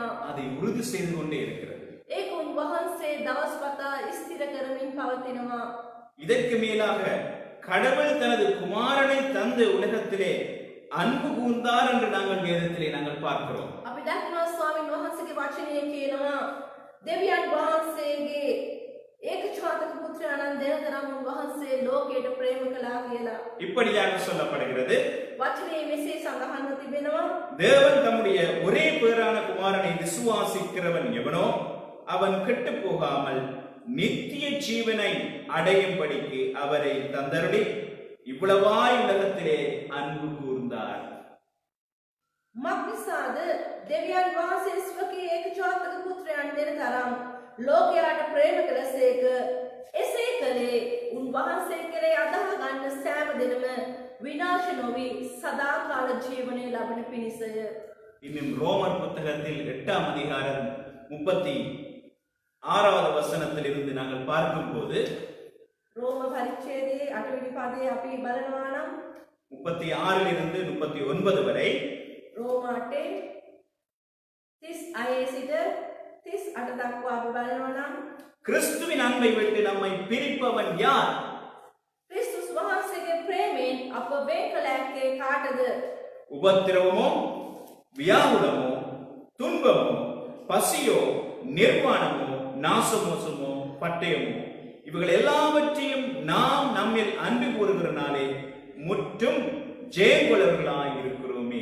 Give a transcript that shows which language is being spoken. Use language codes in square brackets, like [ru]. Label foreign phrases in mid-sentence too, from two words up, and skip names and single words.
[ta] அதை உறுதி செய்து கொண்டே இருக்கிறது. [si] ඒක උන්වහන්සේ දවස්පතා ස්ථිර කරමින් පවතිනවා. [ta] இதற்கு மேலாக கடவுள் தனது குமாரனை தந்து உலகத்திலே அன்பு கூர்ந்தார் என்று நாங்கள் வேதத்திலே நாங்கள் பார்க்கிறோம். [si] අපි දක්නවා ස්වාමින් වහන්සේ වහන්සේගේ වචනය කියනවා දෙවියන් වහන්සේගේ ඒකචාතක පුත්‍රයාණන් දෙන තරම් උන්වහන්සේ ලෝකයට ප්‍රේම කළා කියලා. [ta] இப்படியாக சொல்லப்படுகிறது, [si] වචනේ මෙසේ සඳහන්ව තිබෙනවා. [ta] தேவன் தம்முடைய ஒரே பேரான குமாரனை விசுவாசிக்கிறவன் எவனோ அவன் கெட்டு போகாமல் நித்திய ஜீவனை அடையும்படிக்கு அவரை தந்தருளி இவ்வளவாய் உலகத்திலே அன்பு கூர்ந்தார். [si] මක්නිසාද දෙවියන් වහන්සේ ස්වකී ඒකචාතක පුත්‍රයන් දෙන තරම් ලෝකයාට ප්‍රේම කළසේක. එසේ කළේ උන්වහන්සේ කෙරේ අදහ ගන්න සෑම දිනම විනාශ නොවි සදාකාල ජීවනය ලබන පිණිසය. [ta] இன்னும் ரோமர் புத்தகத்தில் 8ஆம் அதிகாரம் 36வது வசனத்தில் இருந்து நாங்கள் பார்க்கும்போது [si] රෝම පරිච්ඡේදයේ 8 වෙනි පදයේ අපි බලනවා නම් [ta] 36 இருந்து 39 வரை [si] රෝම 8 36 සිට 38 දක්වා අපි බලනවා නම් [ta] கிறிஸ்துவின் அன்பை விட்டு நம்மை பிரிப்பவன் யார்? [si] ක්‍රිස්තුස් වහන්සේගේ ප්‍රේමයෙන් අප වෙන් කළ හැක්කේ කාටද? [ta] உபத்திரவமோ, வியாகுலமோ, துன்பமோ, பசியோ, நிர்வாணமோ, நாசமோசமோ, பட்டயமோ, இவைகள் எல்லாவற்றையும் நாம் நம்மில் அன்பு கூறுகிறனாலே முற்றும் ஜெயங்கொள்ளவர்களாய் இருக்கிறோமே.